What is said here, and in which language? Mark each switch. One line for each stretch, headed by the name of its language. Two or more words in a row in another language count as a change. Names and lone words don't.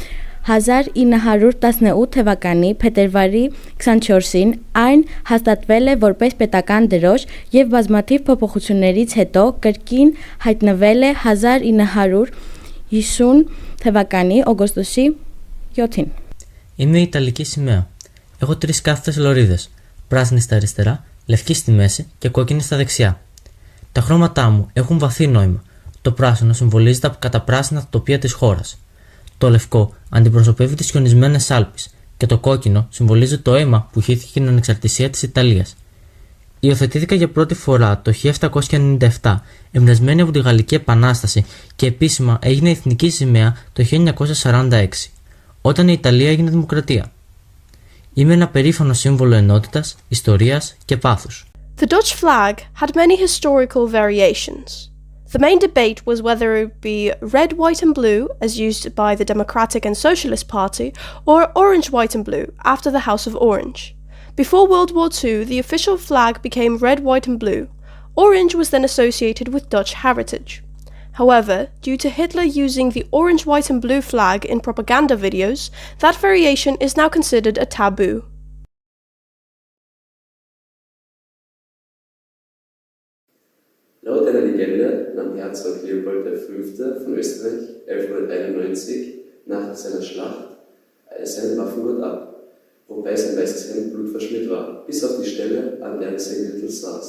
Armenian: 1918 թվականի փետրվարի 24-ին այն հաստատվել է որպես պետական դրոշ եւ բազմաթիվ փոփոխություններից հետո կրկին հայտնվել է 1950 թվականի օգոստոսի 7-ին.
Greek: Είναι η Ιταλική σημαία. Έχω 3 κάθετες λωρίδες, πράσινη στα αριστερά, λευκή στη μέση και κόκκινη στα δεξιά. Τα χρώματά μου έχουν βαθύ νόημα. Το πράσινο συμβολίζει τα καταπράσινα τοπία της χώρας. Το λευκό αντιπροσωπεύει τις χιονισμένες Άλπεις και το κόκκινο συμβολίζει το αίμα που χύθηκε την ανεξαρτησία της Ιταλίας. Υιοθετήθηκα για πρώτη φορά το 1797, εμπνευσμένη από τη Γαλλική Επανάσταση και επίσημα έγινε εθνική σημαία το 1946, όταν η Ιταλία έγινε δημοκρατία. Είμαι ένα περήφανο σύμβολο ενότητας, ιστορίας και πάθους.
English: The Dutch flag had many historical variations. The main debate was whether it be red, white and blue, as used by the Democratic and Socialist Party, or orange, white and blue, after the House of Orange. Before World War II, the official flag became red, white and blue. Orange was then associated with Dutch heritage. However, due to Hitler using the orange, white and blue flag in propaganda videos, that variation is now considered a taboo.
German: Laut einer Legende nahm Herzog Leopold V. von Österreich 1191 nach seiner Schlacht seinen Waffengurt ab, wobei sein weißes Hemd blutverschmiert war, bis auf die Stelle, an der sein Gürtel saß.